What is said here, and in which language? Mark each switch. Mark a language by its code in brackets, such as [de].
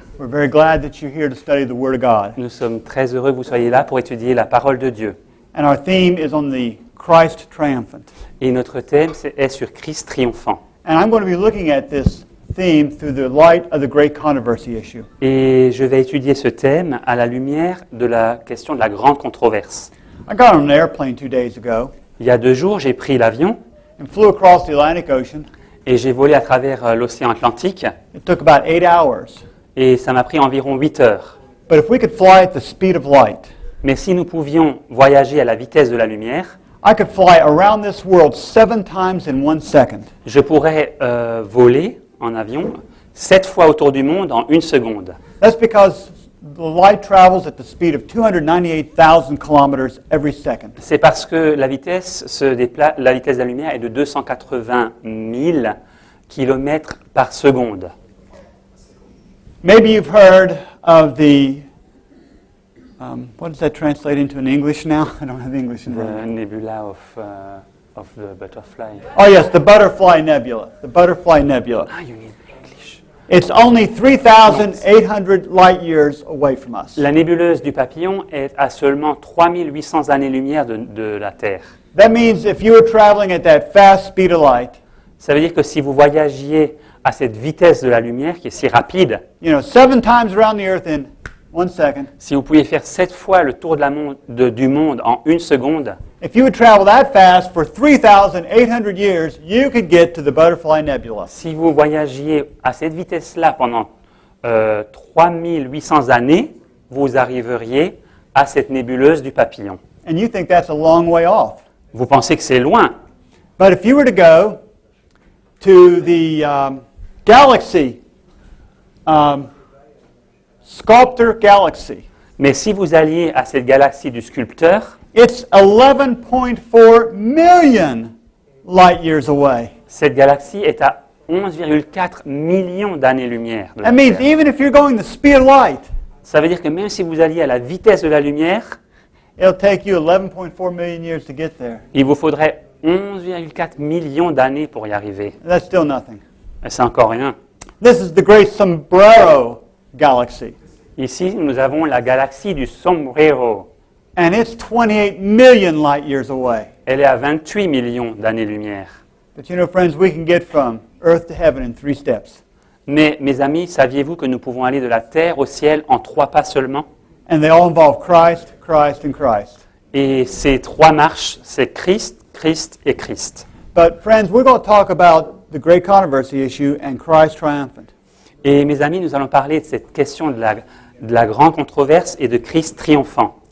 [en] We're very glad that you're here to study the Word of God. [fr] Nous sommes très heureux que vous soyez là pour étudier la parole de Dieu. [en] And our theme is on the Christ triumphant. [fr] Et notre thème est sur Christ triomphant. [en] And I'm going to be looking at this theme through the light of the great controversy issue. [fr] Et je vais étudier ce thème à la lumière de la question de la grande controverse. [en] I got on an airplane 2 days ago [fr] Il y a 2 jours, j'ai pris l'avion [en] and flew across the Atlantic Ocean. [fr] et j'ai volé à travers l'océan Atlantique. [en] It took about 8 hours. [fr] Et ça m'a pris environ 8 heures. [en] But if we could fly at the speed of light, [fr] Mais si nous pouvions voyager à la vitesse de la lumière, [en] I could fly around this world 7 times in 1 second. [fr] je pourrais voler en avion 7 fois autour du monde en 1 seconde. [en] That's because the light travels at the speed of 298,000 kilometers every second. [fr] C'est parce que la vitesse de la lumière est de 280 000 km par seconde. [en] Maybe you've heard of the, what does that translate into in English now? I don't have English in The front of me. nebula of the butterfly. Oh yes, the Butterfly Nebula. The Butterfly Nebula. Ah, you need English. It's only 3,800 light years away from us. [fr] La nébuleuse du papillon est à seulement 3800 années-lumière de la Terre. [en] That means if you were traveling at that fast speed of light, [fr] Ça veut dire que si vous voyagiez à cette vitesse de la lumière qui est si rapide, [en] 7 times around the Earth in 1 second, [fr] si vous pouviez faire 7 fois le tour du monde en 1 seconde, [en] if you would travel that fast for 3,800 years, you could get to the Butterfly Nebula. [fr] si vous voyagiez à cette vitesse-là pendant 3800 années, vous arriveriez à cette nébuleuse du papillon. [en] And you think that's a long way off. [fr] Vous pensez que c'est loin, [en] But if you were to go to the galaxy, Sculptor Galaxy, [fr] mais si vous alliez à cette galaxie du sculpteur, [en] it's 11.4 million light years away. [fr] cette galaxie est à 11,4 millions d'années-lumière. de la [en] That means [fr] Terre. [en] even if you're going the speed of light, [fr] Ça veut dire que même si vous alliez à la vitesse de la lumière, [en] it'll take you 11.4 million years to get there. [fr] il vous faudrait 11,4 millions d'années pour y arriver. [en] That's still nothing. [fr] Et c'est encore rien. [en] This is the great Sombrero Galaxy, [fr] Ici, nous avons la galaxie du Sombrero. [en] and it's 28 million light years away. [fr] Elle est à 28 millions d'années-lumière. [en] But friends, we can get from Earth to heaven in 3 steps. [fr] Mais, mes amis, saviez-vous que nous pouvons aller de la terre au ciel en 3 pas seulement? [en] And they all involve Christ, Christ, and Christ. [fr] Et ces 3 marches, c'est Christ, Christ et Christ. [en] But friends, we're going to talk about the great controversy issue and Christ triumphant. [fr] Et mes amis, nous allons parler de cette question de la grande controverse et de Christ triomphant.